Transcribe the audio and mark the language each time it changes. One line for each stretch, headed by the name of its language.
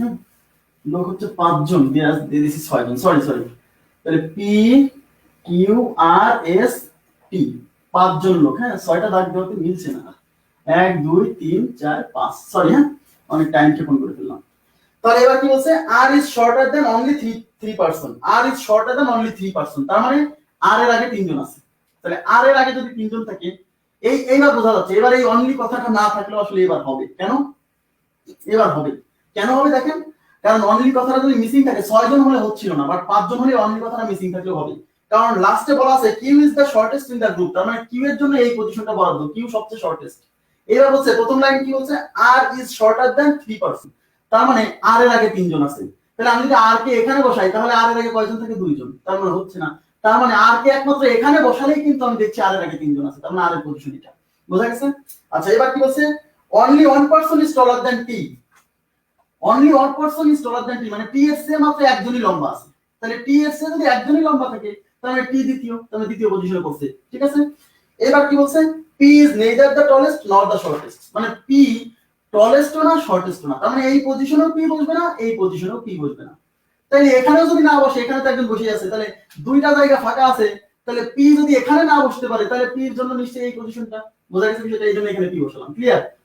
Bangla: হ্যাঁ লোক হচ্ছে 5 জন, দিয়ে দিয়েছি 6 জন, সরি তাহলে P Q R S T 5 জন লোক। হ্যাঁ 6টা দাগ দেওয়াতে মিলছে না। 1 2 3 4 5, সরি হ্যাঁ অনেক টাইম ক্ষেপণ করে ফেললাম। তাহলে এবার কি বলছে?
English: R is shorter than only 3 person। R is shorter than only 3 person।
Bangla: তার মানে R এর আগে তিনজন আছে। তাহলে R এর আগে যদি তিনজন থাকে এইবার বোঝা যাচ্ছে। এবার এই অনলি কথাটা না থাকলেও আসলে এবার হবে। কেন এবার হবে? কেন হবে দেখেন, কারণ অনলি কথাটা যদি মিসিং থাকে 6 জন হলে হচ্ছিল না, বাট 5 জন হলে অনলি কথাটা মিসিং থাকলেও হবে। কারণ লাস্টে বলা আছে
English: Q is the shortest in the group।
Bangla: তার মানে Q এর জন্য এই পজিশনটা বরাদ্দ, Q সবচেয়ে শর্টেস্ট। এবার বলছে প্রথম লাইন কি বলছে?
English: R is shorter than 3 person।
Bangla: তার মানে R এর আগে তিনজন আছে। তাহলে আমি যদি R কে এখানে বসাই তাহলে R এর আগে কয়জন থাকে? 2 জন। তার মানে হচ্ছে না। তার মানে R কে একমাত্র এখানে বসালেই কিন্তু আমি দেখছি R এর আগে তিনজন আছে। তার মানে R এর পজিশন এটা। বোঝা গেছে? আচ্ছা এবার কি বলছে?
English: only one person is taller than T। only one person is taller than T
Bangla: মানে T এর চেয়ে মাত্র একজনই লম্বা আছে। তাহলে T এর চেয়ে যদি একজনই লম্বা থাকে তাহলে T দ্বিতীয়, তাহলে দ্বিতীয় পজিশনে পড়ছে। ঠিক আছে? এবার কি বলছে?
English: P is neither the tallest nor the shortest।
Bangla: মানে P tallest না shortest না। তার মানে এই পজিশনেও P বসবে না, এই পজিশনেও P বসবে না। তাহলে এখানেও যদি না বসে, এখানে তো একজন বসে আছে, তাহলে দুইটা জায়গা ফাঁকা আছে। তাহলে P যদি এখানে না বসতে পারে তাহলে P এর জন্য নিশ্চয়ই এই পজিশনটা। বোঝা গেছে বিষয়টা? এই জন্য এখানে P বসালাম। ক্লিয়ার?